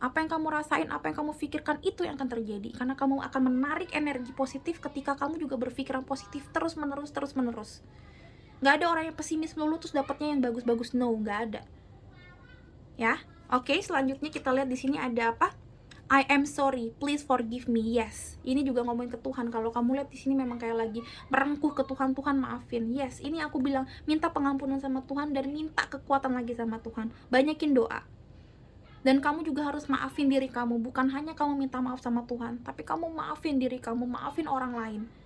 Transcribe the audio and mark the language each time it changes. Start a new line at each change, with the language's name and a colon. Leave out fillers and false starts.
Indonesian: Apa yang kamu rasain, apa yang kamu pikirkan, itu yang akan terjadi. Karena kamu akan menarik energi positif ketika kamu juga berpikiran positif terus menerus. Nggak ada orang yang pesimis melulu terus dapatnya yang bagus-bagus, no, nggak ada. Ya, oke. Selanjutnya kita lihat di sini ada apa?
English: I am sorry, please forgive me.
Indonesian: Yes, ini juga ngomongin ke Tuhan. Kalau kamu lihat di sini memang kayak lagi merengkuh ke Tuhan, Tuhan maafin. Yes, ini aku bilang minta pengampunan sama Tuhan dan minta kekuatan lagi sama Tuhan. Banyakin doa. Dan kamu juga harus maafin diri kamu. Bukan hanya kamu minta maaf sama Tuhan, tapi kamu maafin diri kamu, maafin orang lain.